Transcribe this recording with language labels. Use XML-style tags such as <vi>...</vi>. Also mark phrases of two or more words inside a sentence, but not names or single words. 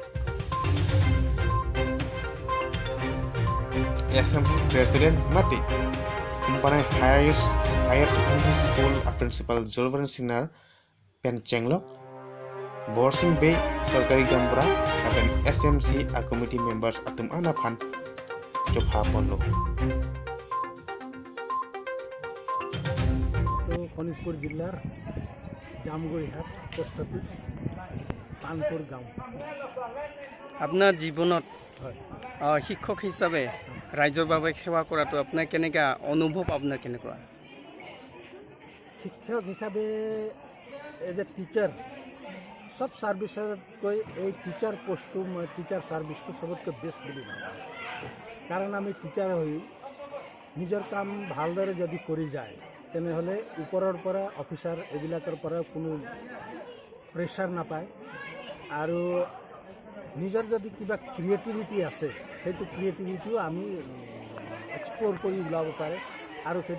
<mjw>SMC President Mati Umpanai Higher Secondary School Principal Zulvan Sinar Pen Chenglok Borsing Bay Sarkari Gambra Lapen SMC Committee Members Atum Anapan Jopha Ponlo</mjw> <as>Khonipur Jillar জামগুৰিহাট পোষ্ট অফিচ পানপুৰ গাঁও আপোনাৰ জীৱনত শিক্ষক হিচাপে ৰাইজৰ বাবে সেৱা কৰাটো আপোনাৰ কেনেকা অনুভৱ আপোনাৰ কেনেকুৱা শিক্ষক হিচাপে</as> <en>as a teacher</en> <as>সব সাৰ্ভিছতকৈ এই টিচাৰ পোষ্টটো মই টিচাৰ সাৰ্ভিছটো সবতকৈ বেষ্ট বুলি ভাবোঁ কাৰণ আমি টিচাৰ হৈ নিজৰ কাম ভালদৰে যদি কৰি যায় তেনেহলে ওপৰৰ পৰা অফিচাৰ এবিলাকৰ পৰা কোনো প্ৰেছাৰ নাপায় আৰু নিজৰ যদি কিবা ক্ৰিয়েটিভিটি আছে সেইটো ক্ৰিয়েটিভিটিও আমি এক্সপ্লোৰ কৰি ওলাব পাৰে আৰু সেইটো</as>